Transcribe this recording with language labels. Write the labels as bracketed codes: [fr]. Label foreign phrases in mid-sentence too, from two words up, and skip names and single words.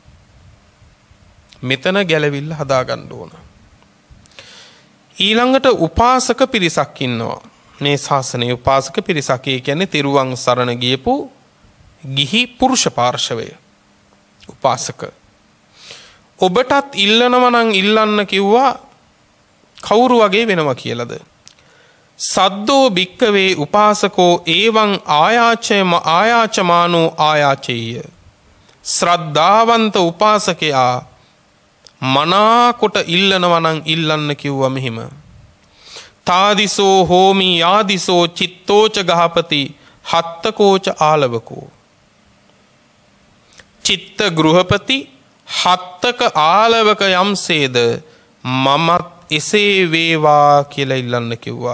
[si] මෙතන ගැලවිල්ල හදාගන්න ඕන. ඊළඟට උපාසක පිරිසක් ඉන්නවා. මේ ශාසනයේ උපාසක පිරිසක් කියන්නේ තිරුවන් සරණ ගියපු ගිහි පුරුෂ පාර්ශවය. උපාසක. ඔබටත් ඉල්ලනවා නම් ඉල්ලන්න කිව්වා කවුරු වගේ වෙනවා කියලාද? [pi] සද්දෝ භික්කවේ උපාසකෝ එවං ආයාචමානෝ ආයාචේය. [si] ශ්‍රද්ධාවන්ත උපාසකයා මනාකොට ඉල්ලනවා නම් ඉල්ලන්න කිව්වා මෙහිම. [pi] තාදිසෝ හෝමි යාදිසෝ චිත්තෝච ගහපති හත්තකෝච ආලවකෝ. [si] චිත්ත ගෘහපති හත්තක ආලවක යම්සේද මමත් එසේ වේවා කියලා ඉල්ලන්න කිව්වා.